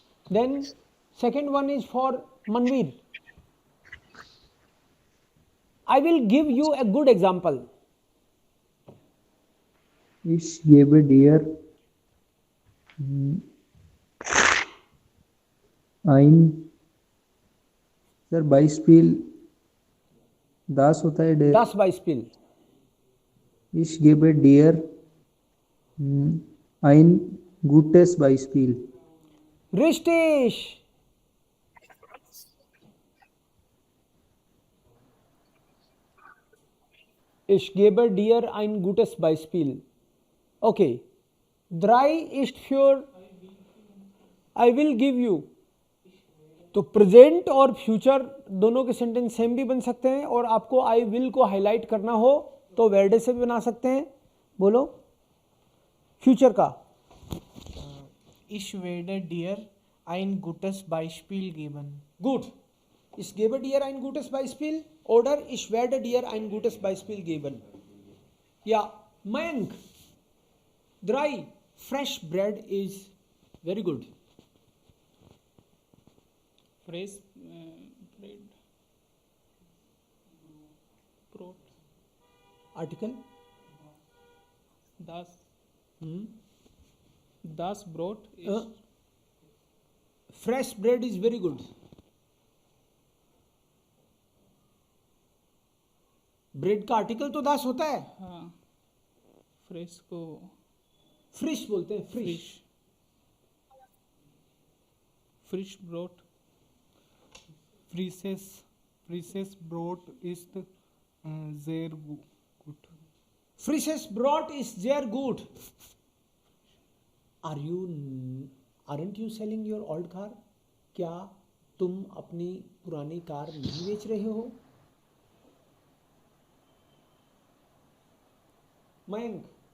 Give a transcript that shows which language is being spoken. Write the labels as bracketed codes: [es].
[en] Then second one is for Manvir. I will give you a good example. [de] Ich gebe dir ein सर Beispiel das [hi] होता है [de] der Das Beispiel. ich gebe dir ein gutes Beispiel. Richtig. Ich gebe dir ein gutes Beispiel. [en] Okay. 3 [de] ist für [en] I will give you. [hi] तो present और future दोनों के sentence same भी बन सकते हैं और आपको आई विल को हाईलाइट करना हो तो वेरडे से भी बना सकते हैं. बोलो फ्यूचर का. [de] Ich werde dir ein gutes Beispiel geben. Gut. Ich gebe dir ein gutes Beispiel oder ich werde dir ein gutes Beispiel geben. Ja, Mayank. 3. [en] Fresh bread is very good. Fresh bread. [de] Brot. [en] Article. [de] Das Brot ist [en] Fresh bread is very good. [hi] Bread का article तो दास होता है. हाँ fresh को फ्रिश बोलते हैं. फ्रिश. [de] Frisch Brot. Frisches Brot ist sehr gut. Frisches Brot is sehr gut. [en] Aren't you selling your old car? [hi] क्या तुम अपनी पुरानी कार नहीं बेच रहे हो? मयंक.